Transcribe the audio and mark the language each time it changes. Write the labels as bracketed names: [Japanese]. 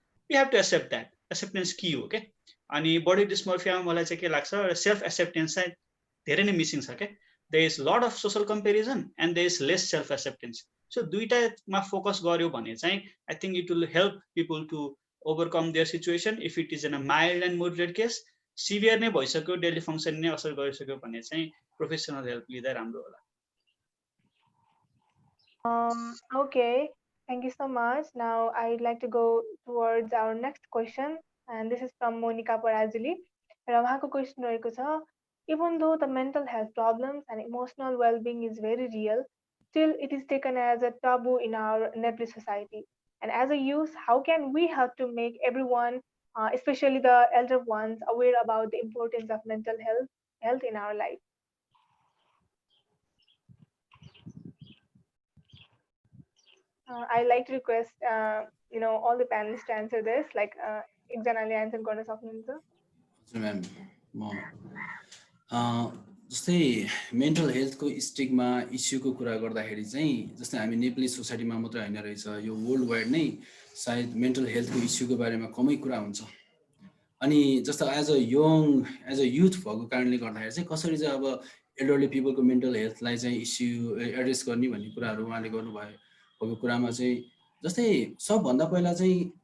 [English] you have to accept that acceptance [Nepali] की हो क्या अनि बडी डिस्मोर्फियामा मलाई चाहिँ के लाग्छ सेल्फ एक्सेप्टेन्स चाहिँ धेरै नै मिसिङ छ क्या [English] there is lot of social comparison and there is less self acceptance so [Nepali] दुईटामा फोकस गर्यो भने चाहिँ [English] I think it will help people to overcome their situation if it is in a mild and moderate case [Nepali] severe नै भइसक्यो daily function नै असर गरिसक्यो भने चाहिँ प्रोफेसनल हेल्प लिँदा राम्रो होला [English] Okay, thank you so much. Now I'd like to go towards our next question, and this is from Mandira Parajuli. [Nepali] र उहाँको क्वेसन रहेको छ [English] even though the mental health problems and emotional well-being is very real, still it is taken as a taboo in our Nepali society. And as a youth, how can we help to make everyone, especially the elder ones, aware about the importance of mental health in our life? I'd like to request, all the panelists to answer this. [Nepali] Like, एकजनाले answer गर्न सक्नुहुन्छ? हजुर ma'am म जस्तै mental हेल्थको stigma इस्युको कुरा गर्दाखेरि चाहिँ जस्तै हामी नेपाली सोसाइटीमा मात्रै हैन रहेछ यो वर्ल्ड वाइड नै सायद मेन्टल हेल्थको इस्युको बारेमा कमै कुरा हुन्छ अनि जस्तो [English] as a youth [Nepali] भएको कारणले गर्दाखेरि चाहिँ कसरी चाहिँ अब एल्डरली पिपलको मेन्टल हेल्थलाई चाहिँ इस्यु एड्रेस गर्ने भन्ने कुराहरू उहाँले गर्नुभयो भएको कुरामा चाहिँ जस्तै सबभन्दा पहिला चाहिँ